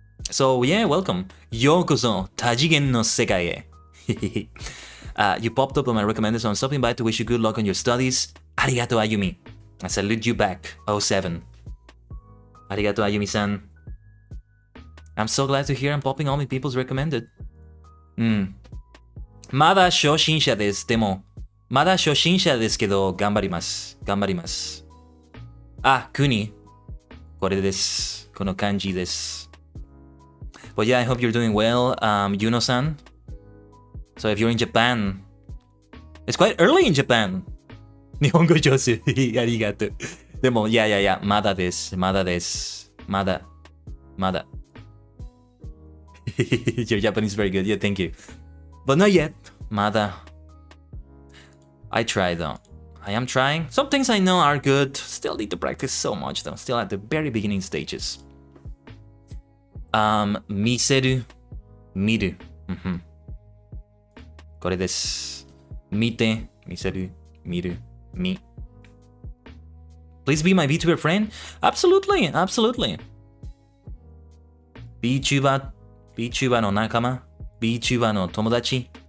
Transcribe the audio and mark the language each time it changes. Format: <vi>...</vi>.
<en>So, yeah, welcome.</en> <ja>Yokoso, tajigen no sekai e.</ja> <en>You popped up on my recommended, so I'm stopping by to wish you good luck on your studies. Arigato, Ayumi. I salute you back. 07. Arigato, Ayumi-san. I'm so glad to hear I'm popping all my people's recommended.</en> <ja>まだ初心者です。でも、まだ初心者ですけど、頑張ります。頑張ります。あ、国。これです。この漢字です。</ja> <en>But yeah, I hope you're doing well, Yuno-san. So if you're in Japan, it's quite early in Japan.</en> <ja>日本語上手。ありがとう。でも、yeah, まだです。まだです。まだ。</ja> <en>Your Japanese is very good. Yeah, thank you. But not yet. Mada. I try though. I am trying. Some things I know are good. Still need to practice so much though. Still at the very beginning stages.</en> <ja>Miseru. Miru. これです。見て、見せる、見る、み。</ja> <en>Please be my VTuber friend? Absolutely, absolutely.</en> <ja>VTuber の仲間、VTuber の友達。</ja>